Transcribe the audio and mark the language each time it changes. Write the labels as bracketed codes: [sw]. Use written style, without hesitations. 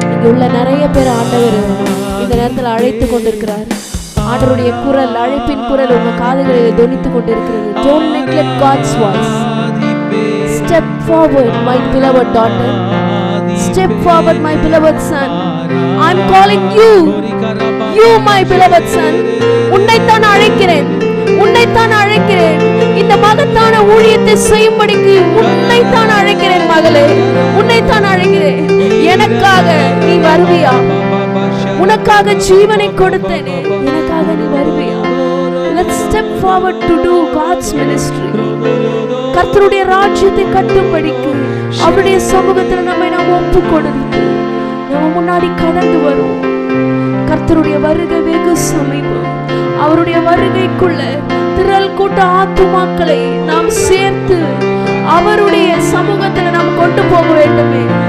[ta] உள்ள நிறைய பேர் ஆண்டவர் இந்த நேரத்தில் அழைத்து கொண்டிருக்கிறார். ஆண்டவருடைய குரல், அழைப்பின் குரல் உங்க காதுகளில் தொனித்து கொண்டிருக்கிறது. [en] Don't neglect God's voice. Step forward, my beloved daughter. Step forward, my beloved son. I'm calling you. You, my beloved son. [ta] உன்னைத்தான் அழைக்கிறேன், உன்னைத்தான் அழைக்கிறேன். இந்த மகத்தான ஊழியத்தை செய்யும்படிக்கு உன்னைத்தான் அழைக்கிறேன் மகளே, உன்னைத்தான் அழைக்கிறேன். எனக்காக நீ வருவியா? உனக்காக ஜீவனை கொடுத்தேனே, எனக்காக நீ வருவியா? [en] Let's step forward to do God's ministry. [ta] கர்த்தருடைய ராஜ்யத்தை கட்டும்படிக்கு அவருடைய சமூகத்தில் நம்மை நாம் ஒப்பு கொடுத்து நம்ம முன்னாடி கடந்து வருவோம். கர்த்தருடைய வருகை வெகு சமீபம். அவருடைய வருகைக்குள்ள திரள் கூட்ட ஆத்துமாக்களை நாம் சேர்த்து அவருடைய சமூகத்தில் நாம் கொண்டு போக வேண்டுமே.